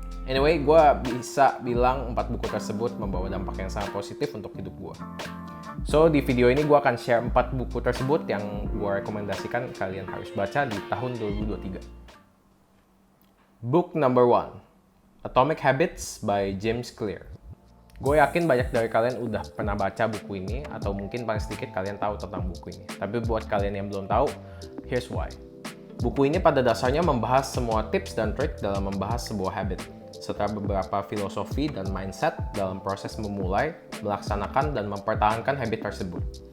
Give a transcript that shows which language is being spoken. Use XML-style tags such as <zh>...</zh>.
<en>Anyway,</en> <id>gue bisa bilang 4 buku tersebut membawa dampak yang sangat positif untuk hidup gue. So, di video ini gue akan share 4 buku tersebut yang gue rekomendasikan kalian harus baca di tahun 2023.</id> <en>Book number 1, Atomic Habits by James Clear.</en> <id>Gue yakin banyak dari kalian udah pernah baca buku ini, atau mungkin paling sedikit kalian tahu tentang buku ini. Tapi buat kalian yang belum tahu,</id> <en>here's why.</en> <id>Buku ini pada dasarnya membahas semua tips dan trik dalam membahas sebuah habit, serta beberapa filosofi dan mindset dalam proses memulai, melaksanakan, dan mempertahankan habit tersebut.</id>